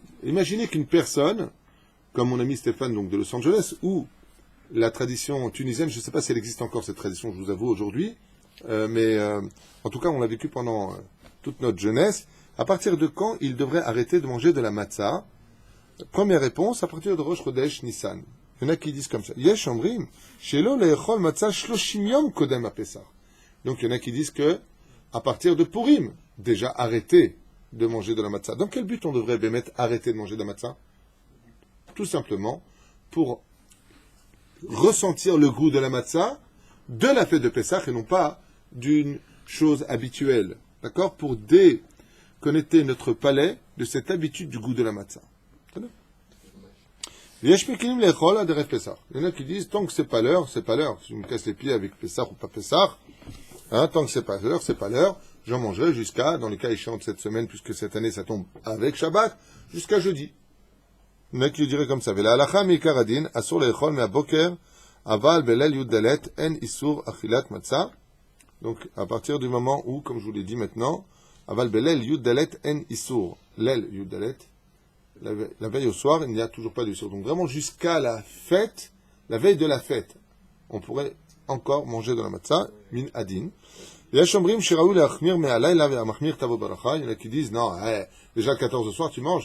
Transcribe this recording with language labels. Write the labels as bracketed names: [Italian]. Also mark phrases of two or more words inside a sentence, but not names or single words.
[French] Imaginez qu'une personne, comme mon ami Stéphane, donc de Los Angeles, où la tradition tunisienne, je ne sais pas si elle existe encore cette tradition, je vous avoue, aujourd'hui, mais en tout cas, on l'a vécu pendant toute notre jeunesse. À partir de quand il devrait arrêter de manger de la matzah? Première réponse, à partir de [Hebrew] ראש חודש ניסן. [French] Il y en a qui disent comme ça. [Hebrew] יש אומרים שלא לאכול מצה שלושים יום קודם à Pessah. [French] Donc il y en a qui disent que à partir de Purim, déjà arrêter de manger de la matzah. Dans quel but on devrait mettre arrêter de manger de la matzah? Tout simplement pour ressentir le goût de la matzah de la fête de Pessah et non pas d'une chose habituelle. D'accord? Pour déconnecter notre palais de cette habitude du goût de la matzah. Il y en a qui disent, tant que c'est pas l'heure, c'est pas l'heure. Si je me casse les pieds avec Pessah ou pas Pessah, tant que c'est pas l'heure, c'est pas l'heure. J'en mangerai jusqu'à, dans le cas échéant de cette semaine, puisque cette année ça tombe avec Shabbat, jusqu'à jeudi. Il y en a qui le diraient comme ça. [Hebrew] ולהלכה מקרדין אסור לאכול מהבוקר אבל בליל יוד דלת אין איסור אכילת מצה. [French] Donc, à partir du moment où, comme je vous l'ai dit maintenant, [Hebrew] אבל בליל יוד דלת, אין איסור ליל יוד דלת, [French] la veille au soir, il n'y a toujours pas d'issur. Donc vraiment jusqu'à la fête, la veille de la fête, on pourrait encore manger de la matzah, [Hebrew] מן הדין. [French] Il y en a qui disent, non, déjà le 14 au soir, tu manges?